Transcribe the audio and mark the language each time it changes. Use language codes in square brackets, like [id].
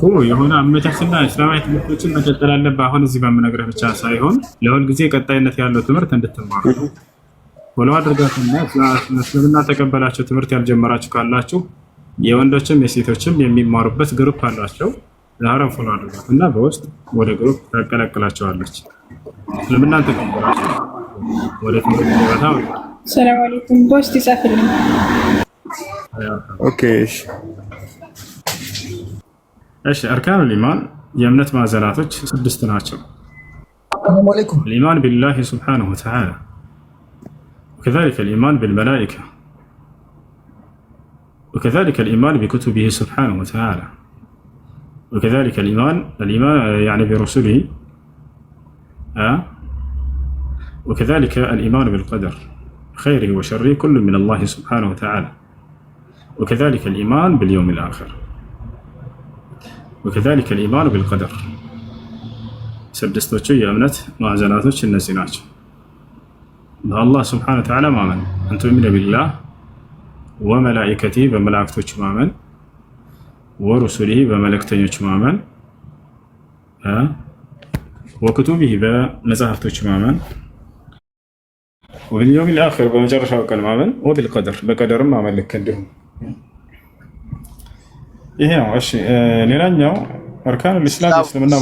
[am] የሆነ አመቻችና እስላማዊ ትምህርቶችን መቀጠል አለብህ። አሁን እዚህ በምነግርህ ብቻ ሳይሆን ለሁል ጊዜ ቀጣይነት ያለው ትምህርት እንድትማሩ ፎሎ አድርጋትና እስልምና ተቀበላችሁ ትምህርት ያልጀመራችሁ ካላችሁ የወንዶችም የሴቶችም የሚማሩበት ግሩፕ አላቸው። ዛሬም ፎሎ አድርጋትና በውስጥ ወደ ግሩፕ ታቀላቅላቸዋለች። እስልምና ተቀበላችሁ ወደ ትምህርት ገበታ። ሰላም አለይኩም። በውስጥ ይጻፍልኝ። ኦኬ እሺ። አርካኑል ኢማን የእምነት ማዕዘናቶች 6 ናቸው። ሰላም አለይኩም። [ar] الإيمان بالله سبحانه وتعالى، وكذلك الإيمان بالملائكة، وكذلك الإيمان بكتبه سبحانه وتعالى، وكذلك الإيمان يعني برسله، وكذلك الإيمان بالقدر خيره وشره كل من الله سبحانه وتعالى، وكذلك الإيمان باليوم الآخر، وكذلك الإيمان بالقدر. [am] سدستوچ የእምነት ማዕዘናቶች እነዚህ ናቸው። በአላህ ስብሐነሁ ወተዓላ ማመን፣ አንተ ምን ቢላህ ወመላኢከቲሂ በመላእክቶች ማመን፣ ወሩሱሊሂ በመልእክተኞች ማመን፣ ወክቱቢሂ በመጽሐፍቶች ማመን፣ ወቢልየውሚል አኺር በመጨረሻው ቀን ማመን፣ ወቢልቀደር በቀደርም ማመን። ልክ እንዲሁ ይሄ ነው። እሺ ሌላኛው አርካኑል ኢስላም እስልምና።